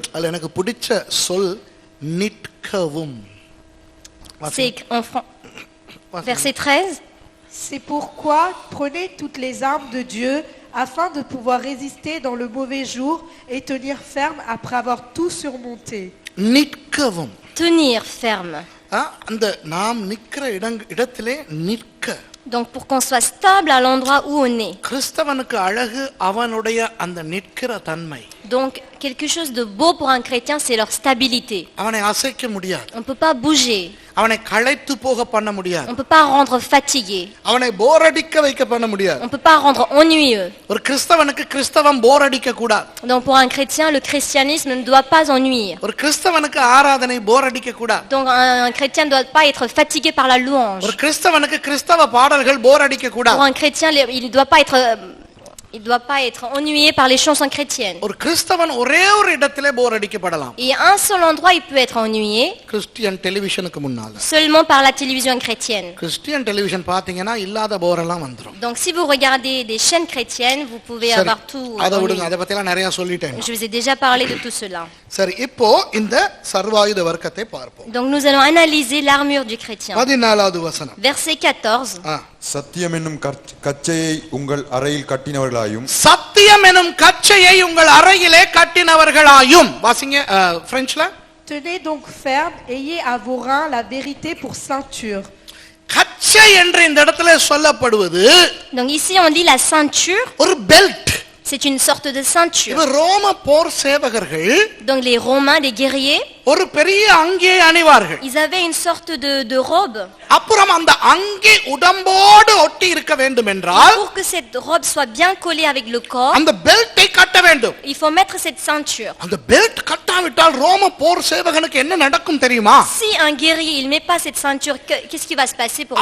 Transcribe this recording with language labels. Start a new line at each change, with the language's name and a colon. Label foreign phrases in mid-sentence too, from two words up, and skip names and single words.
Tamil: அதுல எனக்கு பிடிச்ச சொல் நிற்கவும்.
French: C'est verset 13. C'est pourquoi prenez toutes les armes de Dieu afin de pouvoir résister dans le mauvais jour et tenir ferme après avoir tout surmonté.
Tamil: நிற்கவும்.
French: Tenir ferme.
Tamil: அந்த நாம் நிற்கிற இடத்திலே நிற்க.
French: Donc pour qu'on soit stable à l'endroit où on est.
Tamil: கிறிஸ்தவனுக்கு அழகு அவனுடைய அந்த நிற்கிற தன்மை.
French: Donc quelque chose de beau pour un chrétien, c'est leur stabilité.
Tamil: அவனை அசைக்க முடியாது.
French: On peut pas bouger.
Tamil: அவனை களைத்து போக பண்ண முடியாது.
French: On peut pas rendre fatigué.
Tamil: அவனை போர் அடிக்க வைக்க பண்ண முடியாது.
French: On peut pas rendre ennuyeux.
Tamil: ஒரு கிறிஸ்தவனுக்கு கிறிஸ்தவம் போர் அடிக்க கூடாது.
French: Donc pour un chrétien, le christianisme ne doit pas ennuyer.
Tamil: ஒரு கிறிஸ்தவனுக்கு ஆராதனை போர் அடிக்க கூடாது.
French: Donc un chrétien ne doit pas être fatigué par la louange.
Tamil: ஒரு கிறிஸ்தவனுக்கு கிறிஸ்தவ பாடல்கள் போர் அடிக்க கூடாது.
French: Pour un chrétien, il ne doit pas être Il ne doit pas être ennuyé par les chansons chrétiennes.
Tamil: ஒரு கிறிஸ்தவன் ஒரே ஒரு இடத்திலே போர் அடிக்கப்படலாம்.
French: Et à un seul endroit, il peut être ennuyé,
English: Christian television
Tamil: முன்னால.
French: seulement par la télévision chrétienne.
English: Christian television
Tamil: பாத்தீங்கன்னா இல்லாத போர் எல்லாம் வந்துரும்.
French: Donc si vous regardez des chaînes chrétiennes, vous pouvez
Tamil: சரி,
French: avoir tout
Tamil: அதை
French: ennuyé.
Tamil: விடுங்க, அதை பத்தி எல்லாம் நிறைய சொல்லிட்டேன்.
French: Je vous ai déjà parlé de tout cela.
Tamil: சரி, இப்போ இந்த சர்வாயுத வர்க்கத்தை பார்ப்போம்.
French: Donc nous allons analyser l'armure du chrétien.
Tamil: 14வது வசனம்.
French: Verset 14.
Tamil: சத்தியம் என்னும் கச்சையை உங்கள் அறையில் கட்டினவர்களாயும் சத்தியம் எனும் கச்சையை உங்கள் அறையிலே கட்டினவர்களாயும். வாசிங்க பிரெஞ்சுல.
French: Tenez donc ferme, ayez à vos reins la vérité pour ceinture.
Tamil: கச்சை என்று இந்த இடத்துல சொல்லப்படுவது
French: Donc ici on dit la ceinture,
Tamil: ஒரு பெல்ட்.
French: c'est une sorte de ceinture.
Tamil: இவர் ரோம போர் சேவகர்கள்
French: Donc les Romains, les guerriers,
Tamil: ஒரு பெரிய அங்கியை அணிவார்கள்.
French: ils avaient une sorte de robe.
Tamil: அப்புறம் அந்த அங்கி உடம்போடு ஒட்டி இருக்க வேண்டும் என்றால்
French: Pour que cette robe soit bien collée avec le corps,
Tamil: அந்த பெல்ட்டை கட்ட வேண்டும்.
French: il faut mettre cette ceinture.
Tamil: அந்த பெல்ட் கட்டாவிட்டால் ரோம போர் சேவகனுக்கு என்ன நடக்கும் தெரியுமா?
French: Si un guerrier il met pas cette ceinture, qu'est-ce qui va se passer pour